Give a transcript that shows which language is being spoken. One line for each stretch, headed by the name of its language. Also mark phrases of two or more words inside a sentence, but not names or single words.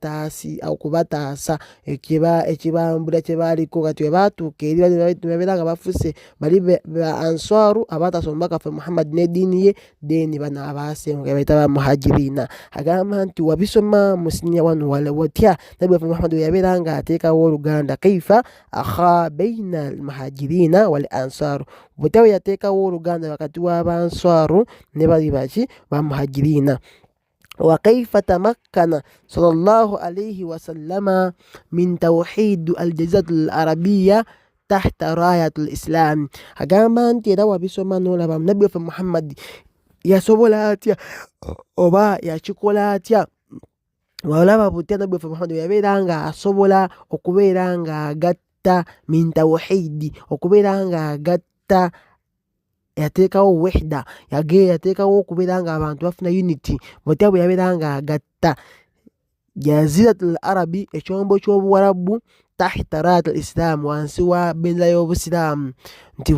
Ganda: okubataasa ekibambula kye baaliko kati we baatuuka eri babeera nga bafuse bali ba answaru abataasa omubaka waffe muhammadi n'eddiini ye then bano abaasenguka bayita bamuhajirina agamba nti wabisoma musiniya wano watya nabbi waffe muhammadi we yabeera nga ateekawo oluganda
Arabic: كيف آخى بين المهاجرين والأنصار
Ganda: butya we yateekawo oluganda wakati w'abanswaru ne bali baki bamuhajirina
Arabic: وكيف تمكن صلى الله عليه وسلم من توحيد الجزيرة العربية تحت راية الإسلام
Ganda: agamba nti era wabisoma n'olaba nabbi waffe muhammadi yasobola atya oba yakikola atya walaba butya nabbi waffe muhammadi yabeera nga asobola okubeera nga agatta
Arabic: من توحيد
Ganda: okubeera nga agatta yateekawo wahda yateekawo okubeera nga abantu bafuna unity butya bwe yabeera nga agatta
Arabic: جزيرة العرب
Ganda: ekyombo ky'obuwarabu
Arabic: تحت راية الإسلام
Ganda: wansi wa bendera y'obusiraamu nti